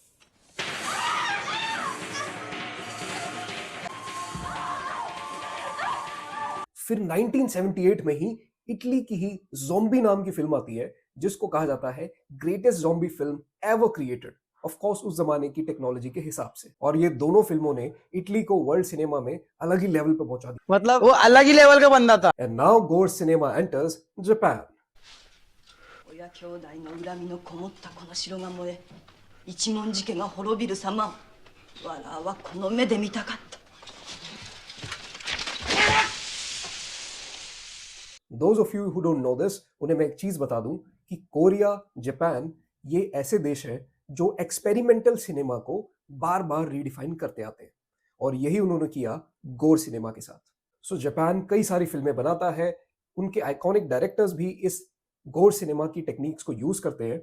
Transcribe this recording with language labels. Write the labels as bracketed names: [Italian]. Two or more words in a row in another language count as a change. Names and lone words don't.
[Hindi] फिर 1978 में ही इटली की ही ज़ॉम्बी नाम की फिल्म आती है, जिसको कहा जाता है [English] greatest zombie film ever created, of course [Hindi] उस जमाने की टेक्नोलॉजी के हिसाब से। और ये दोनों फिल्मों ने इटली को [English] world cinema [Hindi] में अलग ही लेवल पे पहुंचा दिया। मतलब वो अलग ही लेवल का बंदा था। [English] and now gore cinema enters Japan. [Japanese] 親兄弟の恨みのこもったこの城が燃え、一文字家が滅びる様をわらわはこの目で見たかった。 [English] Those of you who don't know this, [Hindi] उन्हें मैं एक चीज बता दूं कि कोरिया, जापान ये ऐसे देश हैं जो [English] experimental cinema [Hindi] को बार बार रीडिफाइन करते आते हैं और यही उन्होंने किया [English] gore cinema [Hindi] के साथ। सो जापान कई सारी फिल्में बनाता है, उनके [English] iconic directors [Hindi] भी इस [English] gore cinema [Hindi] की टेक्निक्स को यूज करते हैं।